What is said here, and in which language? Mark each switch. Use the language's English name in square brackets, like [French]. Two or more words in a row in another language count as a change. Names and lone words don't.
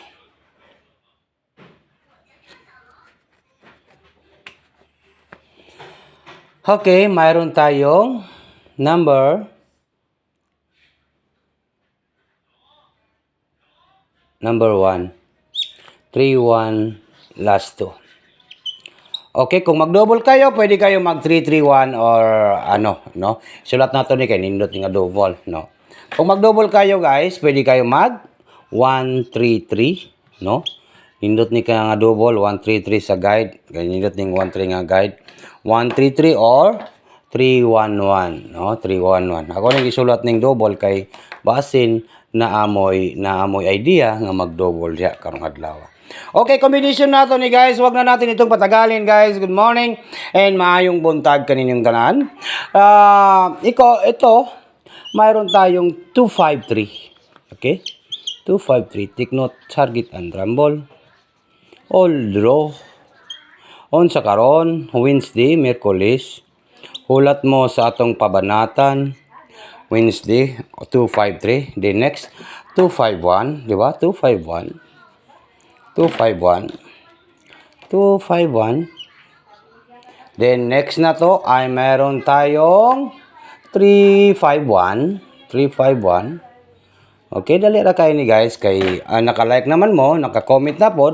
[Filipino] Okay, mayroon tayong number 1. 3-1 last 2. Okay, kung mag-double kayo, pwede kayo mag-3-3-1 or ano, no? [Cebuano] Sulat nato ni kay nindot nga double, no? [Filipino] Kung mag-double kayo, guys, pwede kayo mag-1-3-3, no? [Cebuano] Nindot ni ka nga double, 1-3-3 sa guide. Kaya nindot ning 1-3 nga guide. 1-3-3 or 3-1-1, no? 3-1-1. Ako nang isulat ning double kay basin na amoy idea nga mag-double diya karong adlaw. Okay, combination nato ni guys. [Filipino] Wag na natin itong patagalin guys. [English] Good morning [Cebuano] and maayong buntag kaninyong tanan. [Filipino] Ito, mayroon tayong 253. Okay? 253. [English] Take note, target and rumble. All draw. [Cebuano] Unsa karon, Wednesday, Miyerkules. Hulat mo sa atong pabanatan. [English] Wednesday, 253. The next, 251. [Filipino] Di ba? 251. 251. 251. Then next na to ay meron tayong 351. 351. [Cebuano] Okay, dali ra kayo ni guys. Kay naka-like naman mo, naka-comment na pod.